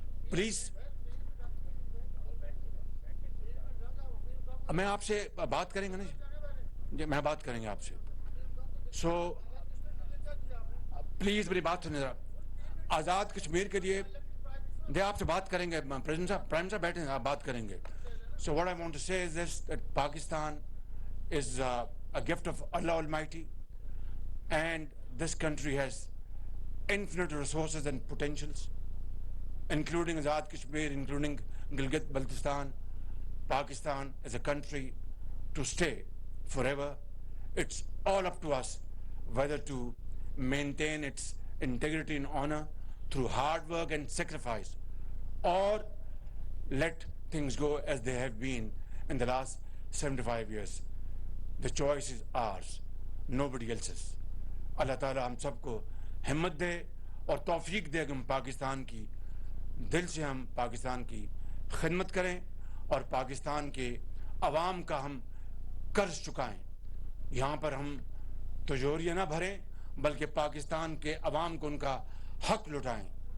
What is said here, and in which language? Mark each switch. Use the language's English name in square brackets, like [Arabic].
[Urdu] Please میں آپ سے بات کریں گے نا جی, میں بات کریں گے آپ سے. سو پلیز میری بات سنیں ذرا. آزاد کشمیر کے لیے دے آپ سے بات کریں گے. پریزیڈنٹ صاحب, پرائم صاحب بیٹھے ہیں, آپ بات کریں گے. [English] So what I want to say is this, that Pakistan is a gift of Allah Almighty, and this country has infinite resources and potentials, including Azad Kashmir, including Gilgit-Baltistan. Pakistan is a country to stay forever. It's all up to us whether to maintain its integrity and honor through hard work and sacrifice, or let things go as they have been in the last 75 years. The choice is ours, nobody else's. [Urdu] اللہ تعالیٰ ہم سب کو ہمت دے اور توفیق دے کہ ہم پاکستان کی دل سے ہم پاکستان کی خدمت کریں اور پاکستان کے عوام کا ہم قرض چکائیں. یہاں پر ہم تجوریاں نہ بھریں بلکہ پاکستان کے عوام کو ان کا حق لٹائیں.